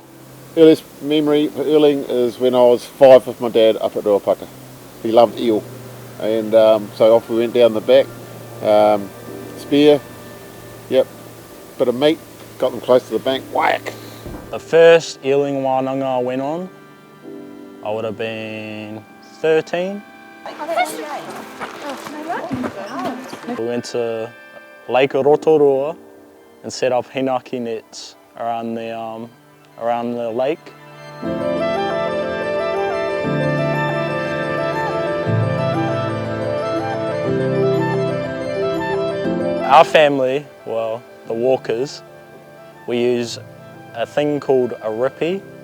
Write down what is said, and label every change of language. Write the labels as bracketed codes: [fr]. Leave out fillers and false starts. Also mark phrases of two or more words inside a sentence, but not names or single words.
[en] Earliest memory for eeling is when I was 5 with my dad up at Ruapaka. He loved eel, and so off we went down the back, spear, yep, bit of meat, got them close to the bank, whack! The first eeling wānanga I went on, I would have been 13. We went to Lake Rotoiti and set up hinaki nets around the lake. Our family, well, the Walkers, we use a thing called a rippy.